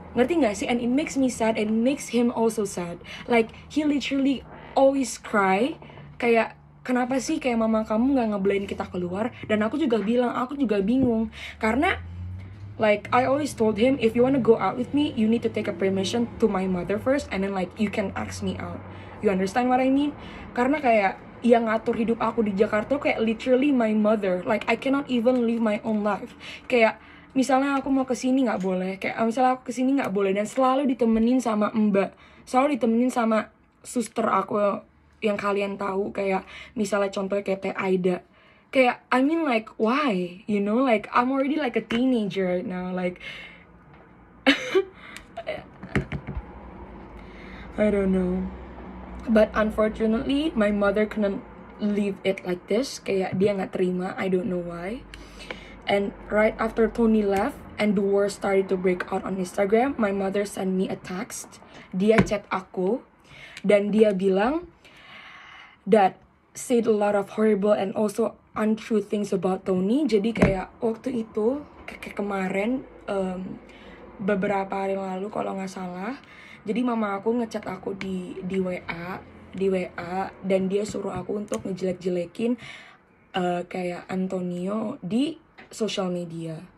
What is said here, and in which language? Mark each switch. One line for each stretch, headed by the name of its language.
Indonesian: Ngerti gak sih?
English: And it makes me sad and makes him also sad. He literally always cry.
Indonesian: Kayak kenapa sih kayak mama kamu gak ngebolehin kita keluar? Dan aku juga bilang, aku juga bingung.
English: Karena I always told him, if you wanna go out with me, you need to take a permission to my mother first, and then you can ask me out. You understand what I mean?
Indonesian: Karena kayak yang ngatur hidup aku di Jakarta kayak
English: literally my mother. I cannot even live my own life.
Indonesian: Kayak misalnya aku mau kesini nggak boleh, dan selalu ditemenin sama mbak, selalu ditemenin sama suster aku yang kalian tahu, kayak misalnya contohnya kayak Teh Aida.
English: Kayak I mean why, I'm already a teenager right now, I don't know. But unfortunately, my mother couldn't leave it like this.
Indonesian: Kayak dia nggak terima,
English: I don't know why. And right after Tony left and the war started to break out on Instagram, my mother sent me a text.
Indonesian: Dia chat aku dan dia bilang
English: that said a lot of horrible and also untrue things about Tony.
Indonesian: Jadi kayak waktu itu kemarin beberapa hari lalu kalau nggak salah. Jadi mama aku ngechat aku di WA dan dia suruh aku untuk ngejelek-jelekin kayak Antonio di sosial media.